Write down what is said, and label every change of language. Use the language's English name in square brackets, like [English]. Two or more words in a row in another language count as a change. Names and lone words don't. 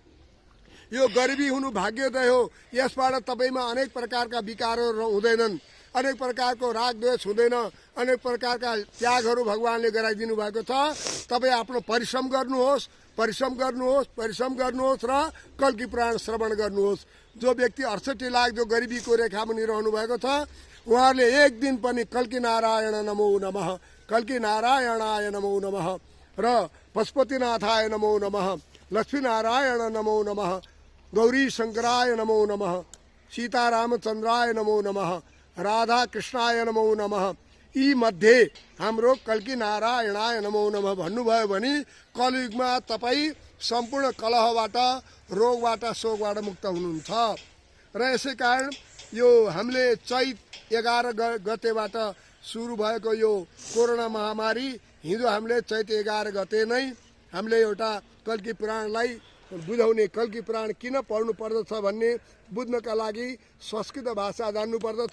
[Nepali] यो गरिबी हुनु भाग्योदय हो। यसबाट तपाईँमा अनेक प्रकारका विकारहरू हुँदैनन्, अनेक प्रकारको राग द्वेष हुँदैन, अनेक प्रकारका त्यागहरू भगवानले गराइदिनु भएको छ। तपाईँ आफ्नो परिश्रम गर्नुहोस्, परिश्रम गर्नुहोस्, परिश्रम गर्नुहोस् र कल्की पुराण श्रवण गर्नुहोस्। जो व्यक्ति 68 लाख जो गरिबीको रेखामुनि रहनु भएको छ, उहाँहरूले एक दिन पनि [Sanskrit] कल्की नारायण नमो नमः, कल्की नारायणाय नमो नमः र पशुपतिनाथाय नमो नमः, लक्ष्मीनारायण नमो नमः, गौरी शङ्कराय नमो नमः, सीतारामचन्द्राय नमो नमः, राधा कृष्णाय नमो नमः, [Nepali] यी मध्ये हाम्रो [Sanskrit] कल्की नारायणाय नमो नमः [Nepali] भन्नुभयो भने कलियुगमा तपाईँ सम्पूर्ण कलहबाट, रोगबाट, शोकबाट मुक्त हुनुहुन्छ। र यसै कारण यो हामीले चैत 11 गतेबाट सुरु भएको यो कोरोना महामारी, हिजो हामीले चैत 11 गते नै हामीले एउटा कल्की पुराणलाई बुझाउने, कल्की पुराण किन पढ्नु पर्दछ भन्ने बुझ्नका लागि संस्कृत भाषा जान्नु पर्दछ।